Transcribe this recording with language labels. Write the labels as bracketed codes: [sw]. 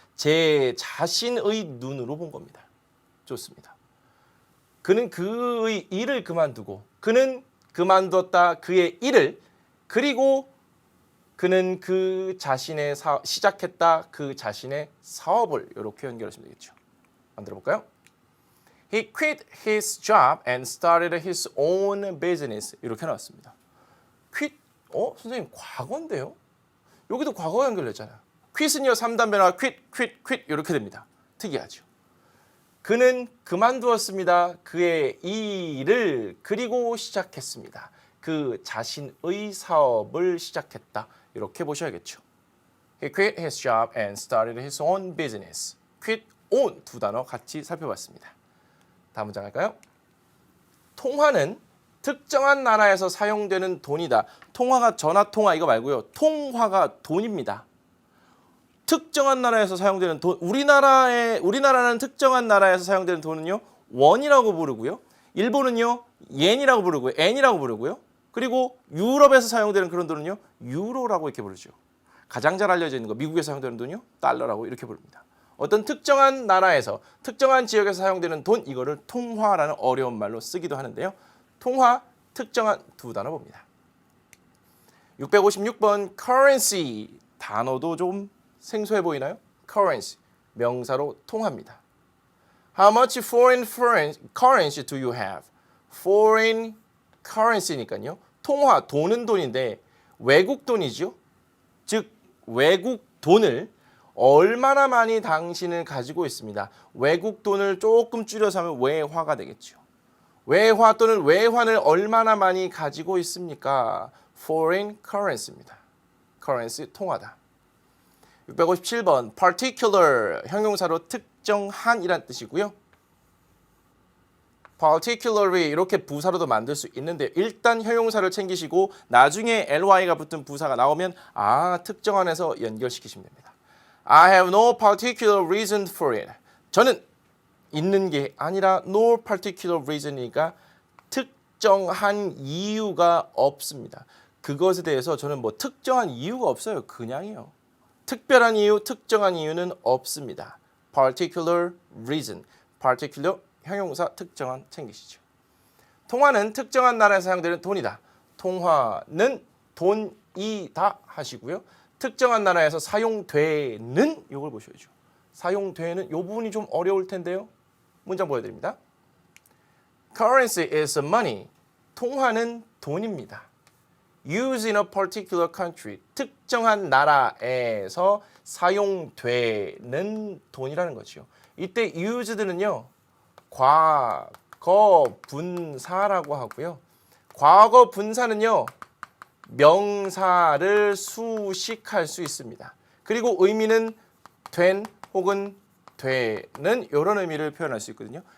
[ko] 제 자신의 눈으로 본 겁니다. 좋습니다. 그는 그의 일을 그만두고 그는 그만뒀다 그의 일을 그리고 그는 그 자신의 시작했다 그 자신의 사업을 이렇게 연결하시면 되겠죠. 만들어 볼까요? [en] He quit his job and started his own business. [ko] 이렇게 나왔습니다. quit? 선생님 과거인데요? 여기도 과거 연결됐잖아요. quit은요 3단변화 quit 이렇게 됩니다. 특이하죠. 그는 그만두었습니다. 그의 일을 그리고 시작했습니다. 그 자신의 사업을 시작했다. 이렇게 보셔야겠죠. [en] He quit his job and started his own business. [ko] quit, own 두 단어 같이 살펴봤습니다. 다음 문장 할까요? 통화는 특정한 나라에서 사용되는 돈이다. 통화가 전화통화 이거 말고요. 통화가 돈입니다. 특정한 나라에서 사용되는 돈, 우리나라는 특정한 나라에서 사용되는 돈은요, 원이라고 부르고요. 일본은요, 옌이라고 부르고요. 엔이라고 부르고요. 그리고 유럽에서 사용되는 그런 돈은요, 유로라고 이렇게 부르죠. 가장 잘 알려져 있는 거, 미국에서 사용되는 돈이요, 달러라고 이렇게 부릅니다. 어떤 특정한 나라에서, 특정한 지역에서 사용되는 돈, 이거를 통화라는 어려운 말로 쓰기도 하는데요. 통화, 특정한 두 단어 봅니다. 656번 currency, 단어도 좀 생소해 보이나요? currency, 명사로 통화입니다. [en] How much foreign currency do you have? foreign currency니까요. [ko] 통화, 돈은 돈인데 외국 돈이죠. 즉 외국 돈을 얼마나 많이 당신은 가지고 있습니다. 외국 돈을 조금 줄여서 하면 외화가 되겠죠. 외화 또는 외환을 얼마나 많이 가지고 있습니까? foreign currency입니다. currency, 통화다. 657번 particular, 형용사로 특정한이란 뜻이고요. particularly 이렇게 부사로도 만들 수 있는데 일단 형용사를 챙기시고 나중에 ly가 붙은 부사가 나오면 특정한에서 연결시키시면 됩니다. [en] I have no particular reason for it. [ko] 저는 있는 게 아니라 [en] no particular reason [ko] 이니까 특정한 이유가 없습니다. 그것에 대해서 저는 뭐 특정한 이유가 없어요. 그냥이요. 특별한 이유, 특정한 이유는 없습니다. particular reason, particular 형용사 특정한 챙기시죠. 통화는 특정한 나라에서 사용되는 돈이다. 통화는 돈이다 하시고요. 특정한 나라에서 사용되는 이걸 보셔야죠. 사용되는 이 부분이 좀 어려울 텐데요. 문장 보여드립니다. [en] Currency is money. [ko] 통화는 돈입니다. [en] Used in a particular country. [ko] 특정한 나라에서 사용되는 돈이라는 거죠. 이때 used는요. 과거 분사라고 하고요. 과거 분사는요. 명사를 수식할 수 있습니다. 그리고 의미는 된 혹은 되는 이런 의미를 표현할 수 있거든요.